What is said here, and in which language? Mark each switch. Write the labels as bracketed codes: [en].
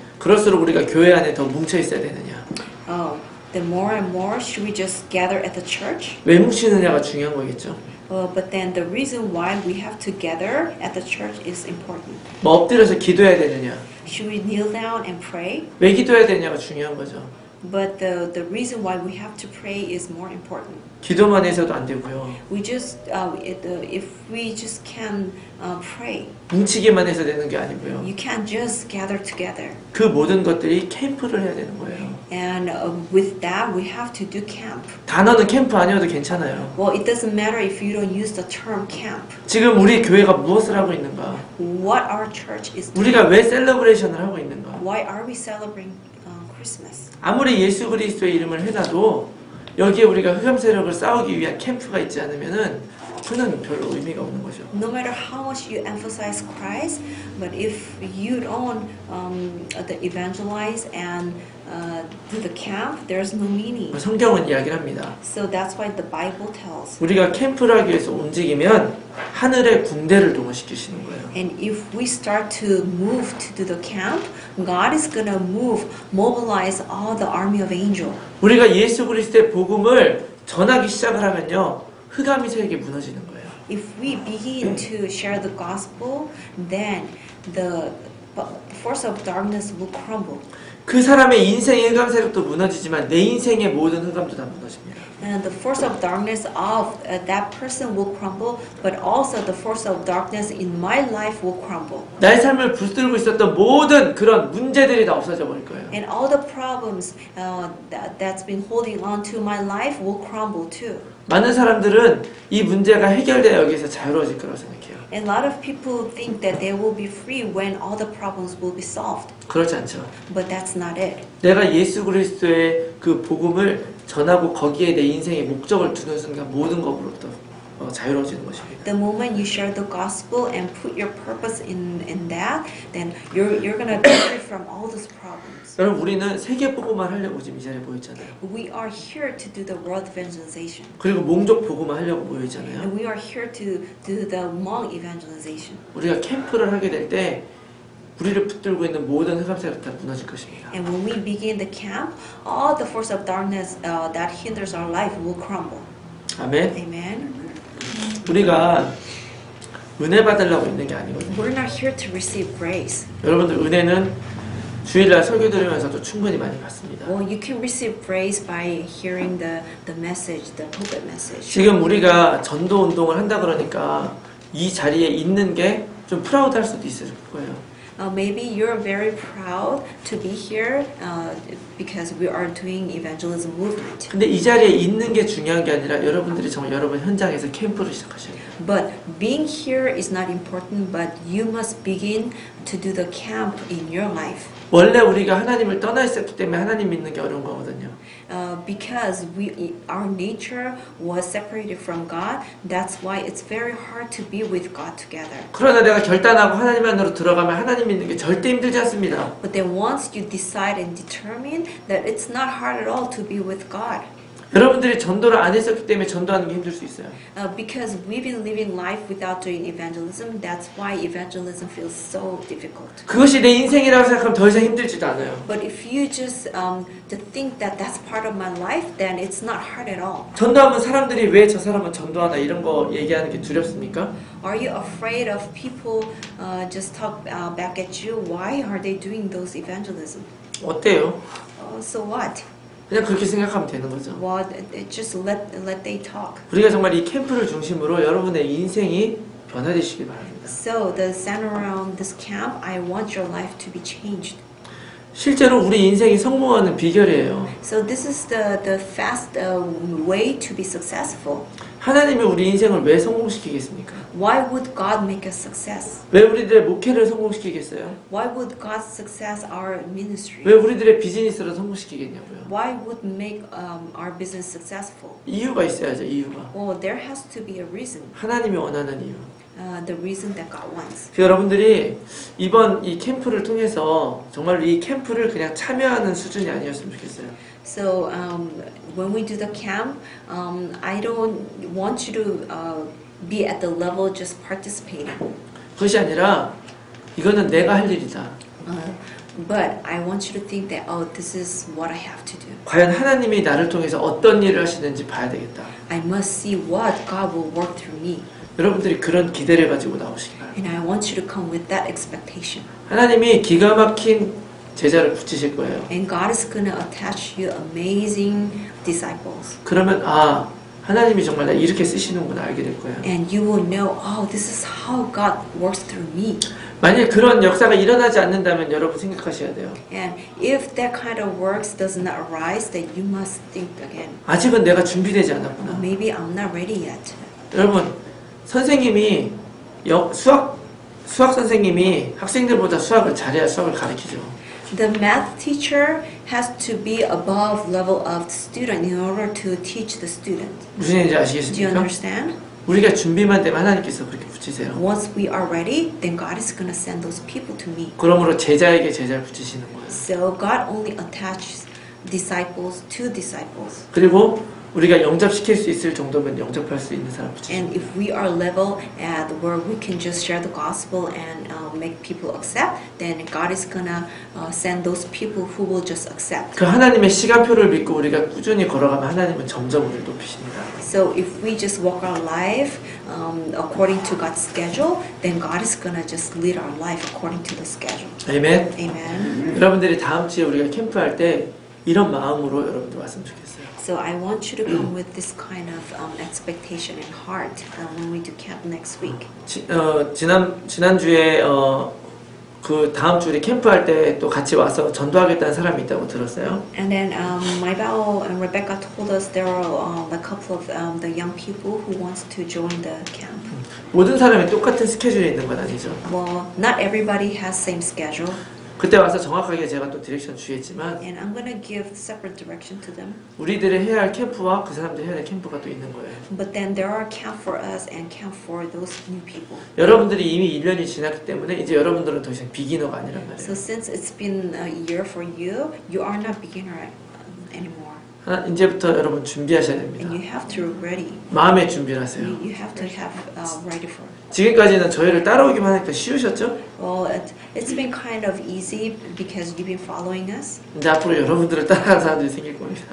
[ko] 그럴수록 우리가 교회 안에 더 뭉쳐 있어야 되느냐? [en] The more and more should we just gather at the church? [ko] 왜 뭉치느냐가 중요한 거겠죠. [en] But then the reason why we have to gather at the church is important. [ko] 뭐 엎드려서 기도해야 되느냐? [en] Should we kneel down and pray? [ko] 왜 기도해야 되냐가 중요한 거죠. [en] But the reason why we have to pray is more important. [ko] 기도만 해서도 안 되고요. [en] We just if we just can pray, [ko] 뭉치기만 해서 되는 게 아니고요. [en] you can't just gather together. [ko] 그 모든 것들이 캠프를 해야 되는 거예요. [en] And with that, we have to do camp. [ko] 단어는 캠프 아니어도 괜찮아요. [en] Well, it doesn't matter if you don't use the term camp. [ko] 지금 우리 교회가 무엇을 하고 있는가? [en] What our church is doing. [ko] 우리가 왜 셀러브레이션을 하고 있는가? [en] Why are we celebrating Christmas? [ko] 아무리 예수 그리스도의 이름을 해놔도 여기에 우리가 흑암 세력을 싸우기 위한 캠프가 있지 않으면은 그는 별로 의미가 없는 거죠. [en] No matter how much you emphasize Christ, but if you don't evangelize and do the camp, there's no meaning. [ko] 성경은 이야기를 합니다. [en] So that's why the Bible tells. [ko] 우리가 캠프를 하기 위해서 움직이면 하늘의 군대를 동원시키시는 거예요. [en] And if we start to move to do the camp, God is gonna mobilize all the army of angels. [ko] 우리가 예수 그리스도의 복음을 전하기 시작을 하면요, 흑암이 세력이 무너지는 거예요. [en] If we begin to share the gospel, then the force of darkness will crumble. [ko] 그 사람의 인생의 흑암 세력도 무너지지만 내 인생의 모든 흑암도 다 무너집니다. [en] And the force of darkness of that person will crumble, but also the force of darkness in my life will crumble. [ko] 나의 삶을 붙들고 있었던 모든 그런 문제들이 다 없어져 버릴 거예요. [en] And all the problems that's been holding on to my life will crumble too. [ko] 많은 사람들은 이 문제가 해결되어 여기서 자유로워질 거라고 생각해요. [en] And a lot of people think that they will be free when all the problems will be solved. [ko] 그렇지 않죠. [en] But that's not it. [ko] 내가 예수 그리스도의 그 복음을 전하고 거기에 내 인생의 목적을 두는 순간 모든 것으로부터 자유로워지는 것입니다. [en] The moment you share the gospel and put your purpose in that, then you're gonna be free from all those problems. [ko] 여러분 우리는 세계 복음만 하려고 지금 이 자리에 모여 있잖아요. [en] We are here to do the world evangelization. [ko] 그리고 몽족 복음만 하려고 모여 있잖아요. [en] And we are here to do the Hmong evangelization. [ko] 우리가 캠프를 하게 될 때 우리를 붙들고 있는 모든 흑암 세력 다 무너질 것입니다. [en] And when we begin the camp, all the force of darkness that hinders our life will crumble. [ko] 아멘. [en] Amen. [ko] 우리가 은혜 받으려고 있는 게 아니거든요. [en] We're not here to receive grace. [ko] 여러분들 은혜는 주일날 설교 들으면서도 충분히 많이 받습니다. [en] Well, you can receive grace by hearing the message, the pulpit message. [ko] 지금 우리가 전도 운동을 한다 그러니까 이 자리에 있는 게 좀 프라우드할 수도 있을 거예요. [en] Maybe you're very proud to be here because we are doing evangelism movement. [ko] 근데 이 자리에 있는 게 중요한 게 아니라 여러분들이 정말 여러분 현장에서 캠프를 시작하셔야 돼요. [en] But being here is not important, but you must begin to do the camp in your life. [ko] 원래 우리가 하나님을 떠나 있었기 때문에 하나님 믿는 게 어려운 거거든요. [en] Because our nature was separated from God, that's why it's very hard to be with God together. [ko] 그러나 내가 결단하고 하나님 안으로 들어가면 하나님 믿는 게 절대 힘들지 않습니다. [en] But then once you decide and determine that it's not hard at all to be with God. [ko] 여러분들이 전도를 안 했었기 때문에 전도하는 게 힘들 수 있어요. [en] Because we've been living life without doing evangelism, that's why evangelism feels so difficult. [ko] 그것이 내 인생이라고 생각하면 더 이상 힘들지도 않아요. [en] But if you just to think that that's part of my life, then it's not hard at all. [ko] 전도하면 사람들이 왜 저 사람은 전도하나 이런 거 얘기하는 게 두렵습니까? [en] Are you afraid of people just talk back at you? Why are they doing those evangelism? [ko] 어때요? [en] So what? [ko] 그냥 그렇게 생각하면 되는 거죠. [en] Well, just let they talk. [ko] 우리가 정말 이 캠프를 중심으로 여러분의 인생이 변화되시길 바랍니다. [en] So the center around this camp, I want your life to be changed. [ko] 실제로 우리 인생이 성공하는 비결이에요. [en] So this is the fast way to be successful. [ko] 하나님이 우리 인생을 왜 성공시키겠습니까? [en] Why would God make us success? [ko] 왜 우리들의 목회를 성공시키겠어요? [en] Why would God success our ministry? [ko] 왜 우리들의 비즈니스를 성공시키겠냐고요? [en] Why would make our business successful? [ko] 이유가 있어야죠, 이유가. [en] Well, there has to be a reason. [ko] 하나님이 원하는 이유. [en] The reason that God wants. [ko] 그래서 여러분들이 이번 이 캠프를 통해서 정말 이 캠프를 그냥 참여하는 수준이 아니었으면 좋겠어요. [en] So when we do the camp, I don't want you to be at the level just participating. [ko] 그것이 아니라 이거는 내가 할 일이다. [en] But I want you to think that, oh, this is what I have to do. [ko] 과연 하나님이 나를 통해서 어떤 일을 하시는지 봐야 되겠다. [en] I must see what God will work through me. [ko] 여러분들이 그런 기대를 가지고 나오시기 바랍니다. [en] And I want you to come with that expectation. [ko] 하나님이 기가 막힌 제자를 붙이실 거예요. [en] And God is going to attach you amazing disciples. [ko] 그러면 하나님이 정말 나 이렇게 쓰시는구나 알게 될 거예요. [en] And you will know, oh, this is how God works through me. [ko] 만약 그런 역사가 일어나지 않는다면 여러분 생각하셔야 돼요. [en] And if that kind of works does not arise, then you must think again. [ko] 아직은 내가 준비되지 않았구나. [en] Maybe I'm not ready yet. [ko] 여러분 선생님이 수학 선생님이 학생들보다 수학을 잘해야 수학을 가르치죠. [en] The math teacher has to be above level of the student in order to teach the student. [ko] 무슨 얘기인지 [en] Do you [ko] 아시겠습니까? [en] understand? [ko] 우리가 준비만 되면 하나님께서 그렇게 붙이세요. [en] Once we are ready, then God is going to send those people to me. [ko] 그러므로 제자에게 제자를 붙이시는 거예요. [en] So God only attaches disciples to disciples. [ko] 그리고 우리가 영접시킬 수 있을 정도면 영접할 수 있는 사람 붙이시는 [en] And if we are level at where we can just share the gospel and make people accept, then God is gonna send those people who will just accept. [ko] 그 하나님의 시간표를 믿고 우리가 꾸준히 걸어가면 하나님은 점점 우리를 높이십니다. [en] So if we just walk our life according to God's schedule, then God is gonna just lead our life according to the schedule. [ko] 아멘. [en] Amen. [ko] 여러분들이 다음 주에 우리가 캠프할 때 이런 마음으로 여러분들 왔으면 좋겠어요. [en] So I want you to come with this kind of expectation and heart when we do camp next week. [ko] 지난주에 그 다음 주 우리 캠프할 때 또 같이 와서 전도하겠다는 사람이 있다고 들었어요. [en] And then Maibao and Rebecca told us there are a couple of the young people who wants to join the camp. [ko] 모든 사람이 똑같은 스케줄이 있는 건 아니죠. [en] Well, not everybody has same schedule. [ko] 그때 와서 정확하게 제가 또 디렉션 주겠지만 [en] And I'm gonna give separate direction to them. [ko] 우리들이 해야 할 캠프와 그 사람들이 해야 할 캠프가 또 있는 거예요. [en] But then there are camp for us and camp for those new people. [ko] 여러분들이 이미 1년이 지났기 때문에 이제 여러분들은 더 이상 비기너가 아니란 [en] So since it's been a year for you, you are not beginner anymore. [ko] 이제부터 여러분 준비하셔야 됩니다. [en] And you have to ready. [ko] 마음의 준비를 하세요. [en] You have to have ready for it. [ko] 지금까지는 저희를 따라오기만 하니까 쉬우셨죠? [en] Well, it's been kind of easy because you've been following us. [ko] 이제 앞으로 여러분들을 따라가는 사람들이 생길 겁니다.